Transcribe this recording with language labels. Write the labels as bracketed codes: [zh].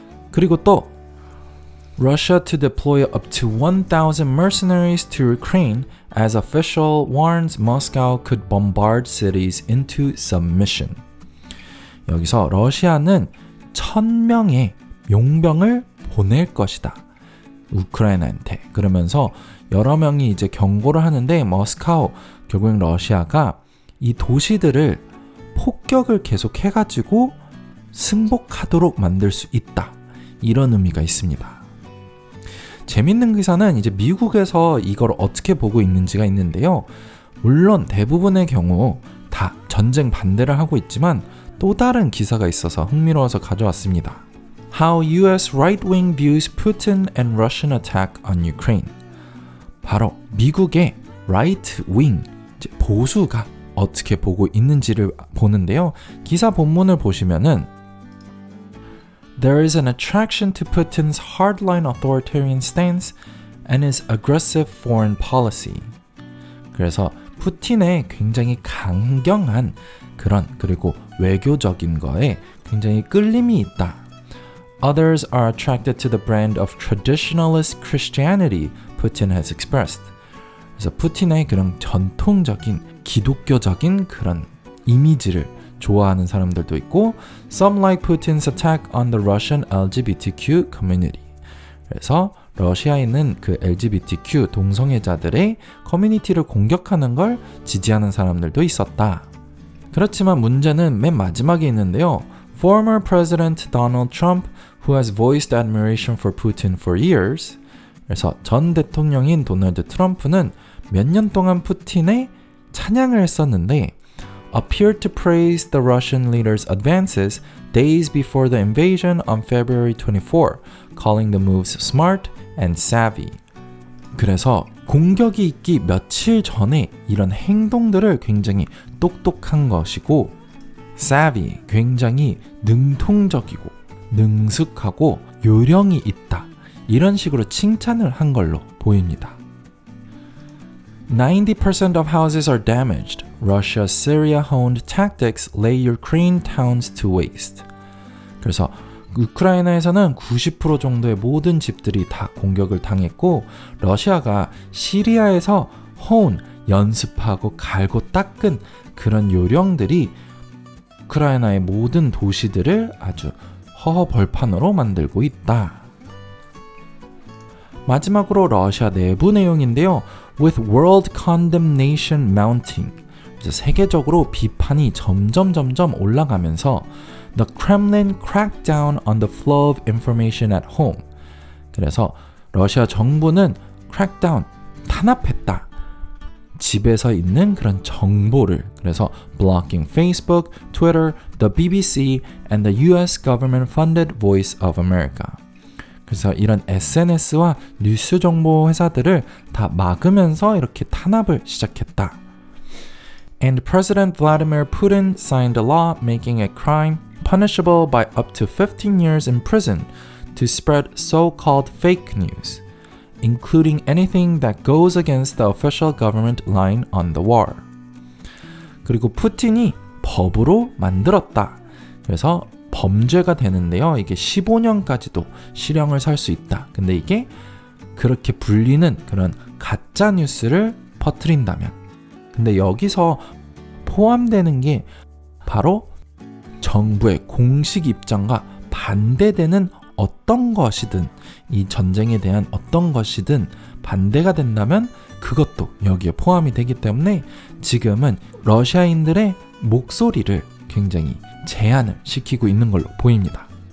[ko] 그리고 또 [en] Russia to deploy up to 1,000 mercenaries to Ukraine as official warns Moscow could bombard cities into submission. [ko] 여기서 러시아는 1,000명의 용병을 보낼 것이다, 우크라이나한테. 그러면서 여러 명이 이제 경고를 하는데, 모스크바, 결국엔 러시아가 이 도시들을 폭격을 계속 해가지고 승복하도록 만들 수 있다, 이런 의미가 있습니다. 재밌는 기사는 이제 미국에서 이걸 어떻게 보고 있는지가 있는데요. 물론 대부분의 경우 다 전쟁 반대를 하고 있지만 또 다른 기사가 있어서 흥미로워서 가져왔습니다. [en] How US right-wing views Putin and Russian attack on Ukraine. [ko] 바로 미국의 right-wing, 보수가 어떻게 보고 있는지를 보는데요. 기사 본문을 보시면은 [en] There is an attraction to Putin's hardline authoritarian stance and his aggressive foreign policy. [ko] 그래서 푸틴의 굉장히 강경한 그런, 그리고 외교적인 거에 굉장히 끌림이 있다. [en] Others are attracted to the brand of traditionalist Christianity Putin has expressed. [ko] 그래서 푸틴의 그런 전통적인 기독교적인 그런 이미지를 좋아하는 사람들도 있고, [en] Some like Putin's attack on the Russian LGBTQ community. [ko] 그래서 러시아에 있는 그 LGBTQ 동성애자들의 커뮤니티를 공격하는 걸 지지하는 사람들도 있었다. 그렇지만 문제는 맨 마지막에 있는데요. [en] Former President Donald Trump, who has voiced admiration for Putin for years. [ko] 그래서 전 대통령인 도널드 트럼프는 몇 년 동안 푸틴의 찬양을 했었는데, [en] appeared to praise the Russian leader's advances days before the invasion on February 24, calling the moves smart and savvy. [ko] 그래서 공격이 있기 며칠 전에 이런 행동들을 굉장히 똑똑한 것이고, savvy, 굉장히 능통적이고 능숙하고 요령이 있다, 이런 식으로 칭찬을 한 걸로 보입니다. [en] 90% of houses are damaged. Russia's Syria-honed tactics lay Ukraine towns to waste. [ko] 그래서 우크라이나에서는 90% 정도의 모든 집들이 다 공격을 당했고, 러시아가 시리아에서 honed, 연습하고 갈고 닦은 그런 요령들이 우크라이나의 모든 도시들을 아주 허허벌판으로 만들고 있다. 마지막으로 러시아 내부 내용인데요. [en] With world condemnation mounting, [ko] 세계적으로 비판이 점점 올라가면서 [en] The Kremlin cracked down on the flow of information at home. [ko] 그래서 러시아 정부는 crack down, 탄압했다, 집에서 있는 그런 정보를. [en] 그래서 blocking Facebook, Twitter, the BBC and the US government-funded Voice of America. [ko] 그래서 이런 SNS와 뉴스 정보 회사들을 다 막으면서 이렇게 탄압을 시작했다. [en] And President Vladimir Putin signed a law making it crime punishable by up to 15 years in prison to spread so-called fake news, including anything that goes against the official government line on the war. [ko] 그리고 푸틴이 법으로 만들었다. 그래서 범죄가 되는데요. 이게 15년까지도 실형을 살 수 있다. 근데 이게 그렇게 불리는 그런 가짜 뉴스를 퍼뜨린다면. 근데 여기서 포함되는 게 바로 정부의 공식 입장과 반대되는 어떤 것이든, 이 전쟁에 대한 어떤 것이든 반대가 된다면 그것도 여기에 포함이 되기 때문에 지금은 러시아인들의 목소리를 굉장히 제한을 시키고 있는 걸로 보입니다.